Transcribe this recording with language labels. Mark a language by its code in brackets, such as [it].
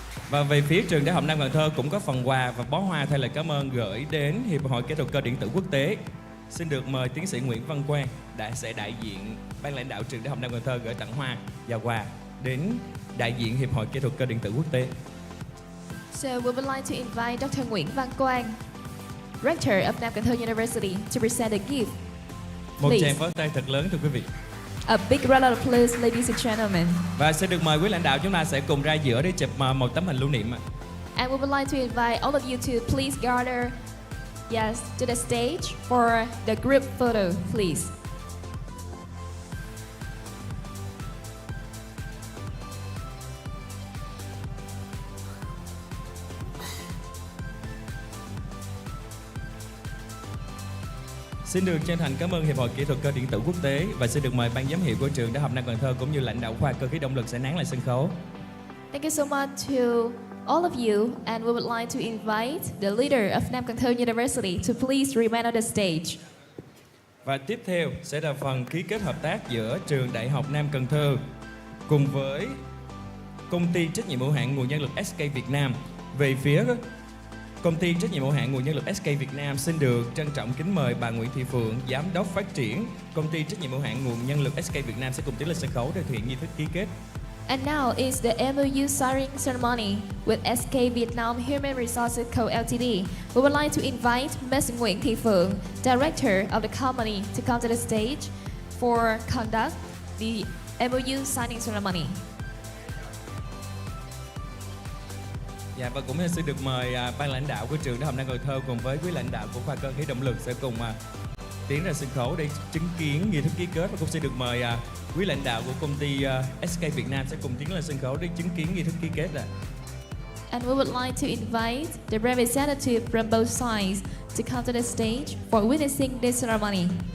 [vi] Và về phía Trường Đại học Nam Cần Thơ cũng có phần quà và bó hoa thay lời cảm ơn gửi đến Hiệp hội Kỹ thuật Cơ điện tử Quốc tế. Xin được mời tiến sĩ Nguyễn Văn Quang sẽ đại diện ban lãnh đạo Trường Đại học Nam Cần Thơ gửi tặng hoa và quà đến đại diện Hiệp hội Kỹ thuật Cơ điện tử Quốc tế. [en] So we would like to invite Dr. Nguyễn Văn Quang, Rector of Nam Cần Thơ University, to present a gift. [vi] Một [en] Please. [vi] tràng pháo tay thật lớn thưa quý vị. [en] A big round of applause, ladies and gentlemen. [vi] Và sẽ được mời quý lãnh đạo chúng ta sẽ cùng ra giữa để chụp một tấm hình lưu niệm. [en] And we would like to invite all of you to please gather, yes, to the stage for the group photo, please. [vi] Xin được chân thành cảm ơn Hiệp hội Kỹ thuật cơ điện tử quốc tế và xin được mời ban giám hiệu của trường Đại học Nam Cần Thơ cũng như lãnh đạo khoa cơ khí động lực sẽ nán lại sân khấu. [en] Thank you so much to all of you, and we would like to invite the leader of Nam Cần Thơ University to please remain on the stage. [vi] Và tiếp theo sẽ là phần ký kết hợp tác giữa Trường Đại học Nam Cần Thơ cùng với Công ty trách nhiệm hữu hạn nguồn nhân lực SK Việt Nam. Về phía Công ty trách nhiệm hữu hạn nguồn nhân lực SK Việt Nam xin được trân trọng kính mời bà Nguyễn Thị Phượng, Giám đốc phát triển Công ty trách nhiệm hữu hạn nguồn nhân lực SK Việt Nam sẽ cùng tiến lên sân khấu để thực hiện nghi thức ký kết. [en] And now is the MOU signing ceremony with SK Vietnam Human Resources Co. Ltd. We would like to invite Ms. Nguyễn Thị Phượng, Director of the company, to come to the stage for conduct the MOU signing ceremony. [vi] Dạ, và cũng xin được mời ban lãnh đạo của trường Đại học Nam Cần Thơ cùng với quý lãnh đạo của khoa cơ khí động lực sẽ cùng tiến ra sân khấu để chứng kiến nghi thức ký kết, và cũng sẽ được mời quý lãnh đạo của công ty SK Việt Nam sẽ cùng tiến lên sân khấu để chứng kiến nghi thức ký kết. [en] And we would like to invite the representative from both sides to come to the stage for witnessing this ceremony.